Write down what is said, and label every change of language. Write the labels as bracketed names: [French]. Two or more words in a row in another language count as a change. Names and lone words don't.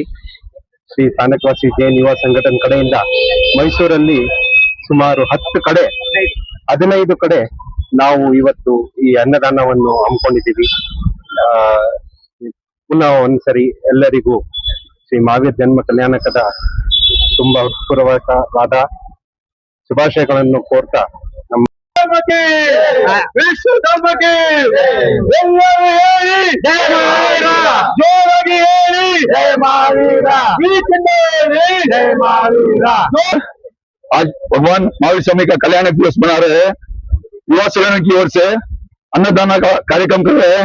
[Kannada] ಶ್ರೀ ಸ್ಥಾನಕವಾಸಿ ಜೈನ್ ಯುವ ಸಂಘಟನೆ ಕಡೆಯಿಂದ ಮೈಸೂರಲ್ಲಿ ಸುಮಾರು 10 ಕಡೆ 15 ಕಡೆ ನಾವು ಇವತ್ತು ಈ ಅನ್ನದಾನವನ್ನು ಹಮ್ಮಿಕೊಂಡಿದ್ದೀವಿ. ಪುನಃ ಒಂದ್ಸರಿ ಎಲ್ಲರಿಗೂ ಶ್ರೀ ಮಹಾವೀರ್ ಜನ್ಮ ಕಲ್ಯಾಣಕದ ತುಂಬಾ ಹೃತ್ಪೂರ್ವಕವಾದ ಶುಭಾಶಯಗಳನ್ನು ಕೋರ್ತಾ ನಮ್ಮ [Hindi] आज भगवान महावीर स्वामी का कल्याण दिवस मना रहे हैं। युवा संगठन की ओर से अन्नदान का कार्यक्रम कर रहे हैं।